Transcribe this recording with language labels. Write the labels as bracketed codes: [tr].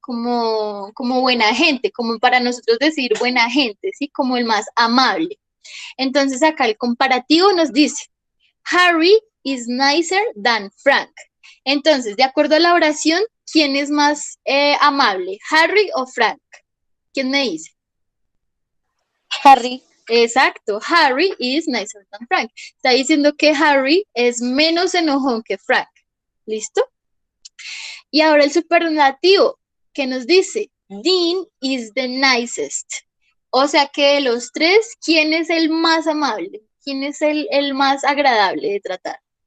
[es] Como buena gente, como para nosotros decir buena gente, ¿sí? Como el más amable. Entonces, acá el comparativo nos dice, [en] Harry is nicer than Frank. [es] Entonces, de acuerdo a la oración, ¿quién es más amable, Harry o Frank? ¿Quién me dice? Harry. [en] Exacto, Harry is nicer than Frank. [es] Está diciendo que Harry es menos enojón que Frank. ¿Listo? Y ahora el superlativo, que nos dice, [en] Dean is the nicest. [es] O sea que de los tres, ¿quién es el más amable? ¿Quién es el más agradable de tratar?